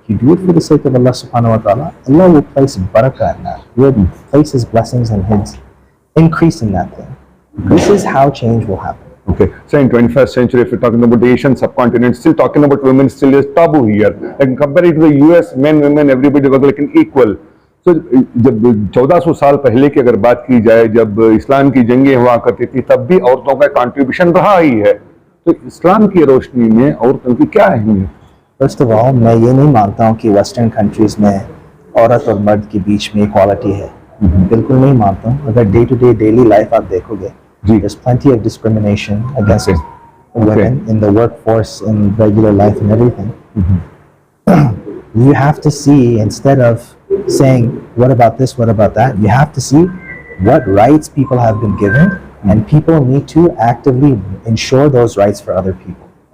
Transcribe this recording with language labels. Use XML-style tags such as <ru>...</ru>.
<en>you do it for the sake of Allah subhanahu wa ta'ala, Allah will place barakah in that. He will place His blessings and His increase in that thing. This is how change will happen. Okay, so in 21st century, if you're talking about the Asian subcontinent, still talking about women still is taboo here. Like compared to the US, men, women, everybody was like an equal.</en> <hi>So जब 1400 साल पहले की अगर बात की जाए, जब इस्लाम की जंगें हुआ करती थी, तब भी औरतों का कंट्रीब्यूशन रहा ही है. तो इस्लाम की रोशनी में औरतों की क्या अहमियत?</hi> <en>First of all,</en> <hi>मैं ये नहीं मानता हूँ कि वेस्टर्न कंट्रीज में औरत और मर्द के बीच में इक्वालिटी है. बिल्कुल नहीं मानता हूँ. अगर day to day daily life आप देखोगे,</hi> <en>there's plenty of discrimination against women in the workforce, in regular life and everything. You have to see, instead of saying, what about this, what about that, you have to see what rights people have been given, and people need to actively ensure those rights for other people.</en>